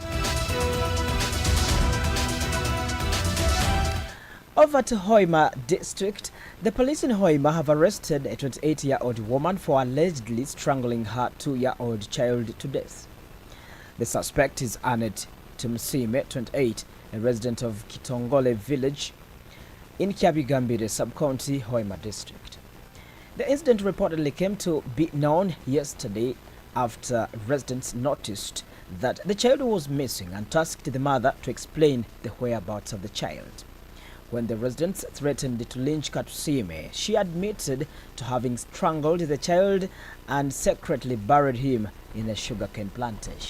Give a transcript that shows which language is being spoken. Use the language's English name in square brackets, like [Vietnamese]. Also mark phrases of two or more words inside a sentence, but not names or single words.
[English] Over to Hoima district, the police in Hoima have arrested a 28-year-old woman for allegedly strangling her 2-year-old child to death. The suspect is Annette Tumsime, 28, a resident of Kitongole village in Kyabigambire sub-county, Hoima district. The incident reportedly came to be known yesterday after residents noticed that the child was missing and tasked the mother to explain the whereabouts of the child. When the residents threatened to lynch Katusime, she admitted to having strangled the child and secretly buried him in a sugarcane plantation.